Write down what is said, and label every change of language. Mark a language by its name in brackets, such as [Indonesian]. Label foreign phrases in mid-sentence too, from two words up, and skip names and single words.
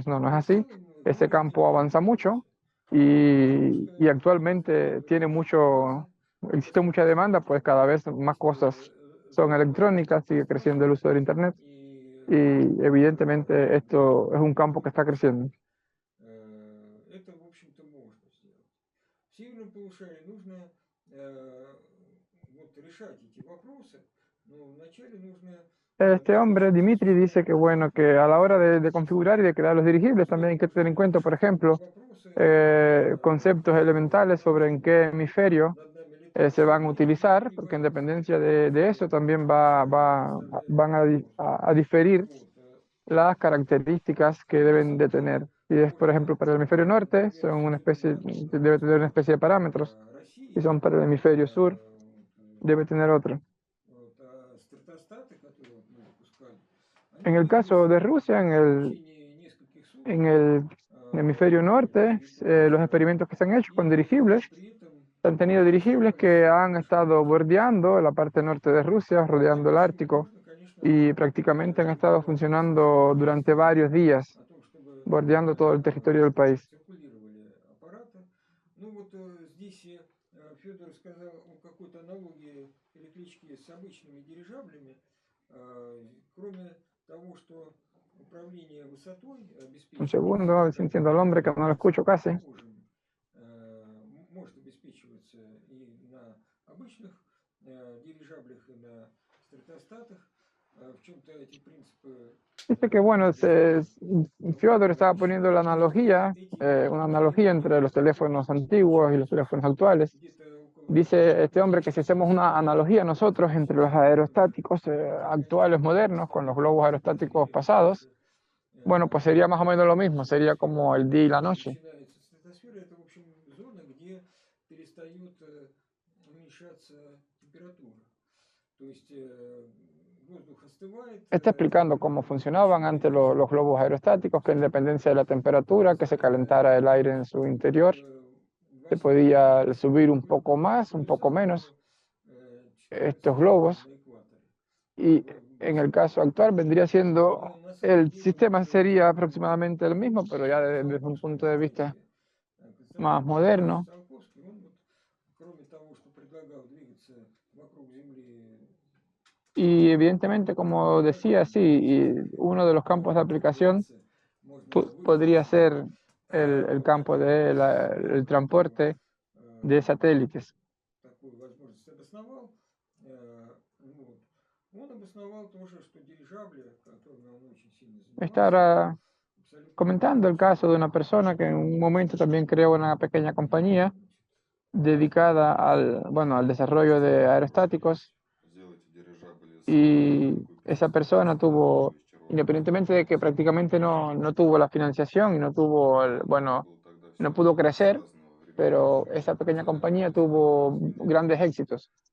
[Spanish] No, no es así. Ese campo avanza mucho y actualmente existe mucha demanda, pues cada vez más cosas son electrónicas, sigue creciendo el uso del Internet y evidentemente esto es un campo que está creciendo. [Russian] Это, в общем-то, можно сделать. В северном полушарии нужно вот, решать эти вопросы, но вначале нужно [Spanish] Este hombre, Dimitri, dice que bueno, que a la hora de configurar y de crear los dirigibles también hay que tener en cuenta, por ejemplo, conceptos elementales sobre en qué hemisferio se van a utilizar, porque en dependencia de eso también van a diferir las características que deben de tener. Si es, por ejemplo, para el hemisferio norte, debe tener una especie de parámetros. Si son para el hemisferio sur, debe tener otro. [Russian] вот, стратостаты, которые вот мы выпускали, [Spanish] En [Russian] они [Spanish] el caso de Rusia, [Russian] в течение нескольких суток [Spanish] en el hemisferio norte, los experimentos que se han hecho con dirigibles, [Russian] при этом [Spanish] han tenido dirigibles que han estado bordeando la parte norte de Rusia, rodeando el Ártico, [Russian] можно, конечно, [Spanish] y prácticamente han estado funcionando durante varios días, [Russian] о том, чтобы [Spanish] bordeando todo el territorio del país. [Russian] циркулировали аппараты. Ну вот здесь Федор сказал о какой-то аналогии электрички с обычными дирижаблями. Кроме того, что управление высотой [Spanish] Un [Russian] обеспечивается, [Spanish] segundo, sintiendo al hombre que no lo escucho casi. [Russian] может обеспечиваться и на обычных дирижаблях, и на стратостатах. В чем-то эти принципы [Spanish] Dice que, bueno, Fyodor estaba poniendo la analogía, una analogía entre los teléfonos antiguos y los teléfonos actuales. [Russian] где-то около [Spanish] Dice este hombre que si hacemos una analogía nosotros entre los aerostáticos actuales, modernos, con los globos aerostáticos pasados, bueno, pues sería más o menos lo mismo, sería como el día y la noche. [Russian] начинается стратосфера, это, в общем, зона, где перестает уменьшаться температура. То есть воздух остывает. [Spanish] Está explicando cómo funcionaban antes los globos aerostáticos, que en dependencia de la temperatura, que se calentara el aire en su interior, se podía subir un poco más, un poco menos estos globos. Y en el caso actual vendría siendo, el sistema sería aproximadamente el mismo, pero ya desde un punto de vista más moderno. [Russian] Кроме того, что предлагал двигаться вокруг Земли. [Spanish] Y evidentemente, como decía, sí, y uno de los campos de aplicación podría ser el campo del transporte de satélites. [Russian] Такую возможность обосновал. Вот. Он обосновал тоже, что дирижабли, которыми он очень сильно [Spanish] Está ahora comentando el caso de una persona que en un momento también creó una pequeña compañía dedicada al desarrollo de aerostáticos, y esa persona tuvo, independientemente de que prácticamente no tuvo la financiación y no pudo crecer, pero esa pequeña compañía tuvo grandes éxitos.